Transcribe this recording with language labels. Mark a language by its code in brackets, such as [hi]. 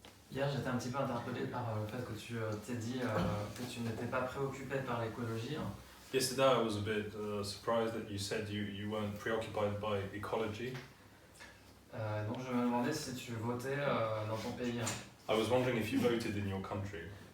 [fr] Hier, j'étais un petit peu interpellé par le fait que tu t'es dit que tu n'étais pas préoccupé par l'écologie. [en] Yesterday I was a bit surprised that you said you weren't preoccupied by ecology. [fr] Donc je me demandais si tu votais dans ton pays. [en] I was wondering if you voted in your country.